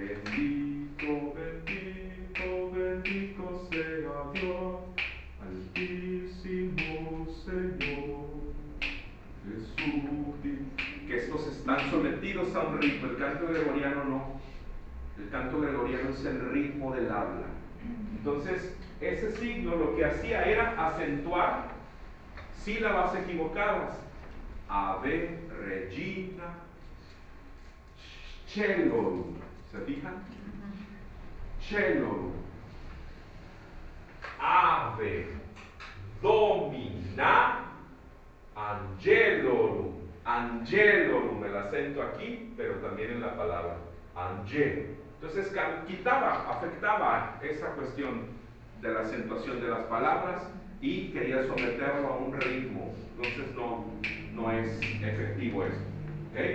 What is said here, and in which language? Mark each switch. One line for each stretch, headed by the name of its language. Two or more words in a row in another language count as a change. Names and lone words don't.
Spanish: Bendito, bendito, bendito sea Dios, altísimo Señor Jesús. Que estos están sometidos a un ritmo, el canto gregoriano no. El canto gregoriano es el ritmo del habla. Entonces, ese signo lo que hacía era acentuar sílabas equivocadas.
Latin: Ave, Regina, Celorum.
Spanish: ¿Se fijan?
Latin: Celorum. Ave, Domina, Angelorum. Angelorum,
Spanish: el acento aquí, pero también en la palabra. Angel. Entonces afectaba esa cuestión de la acentuación de las palabras y quería someterlo a un ritmo. Entonces no es efectivo esto. ¿Okay?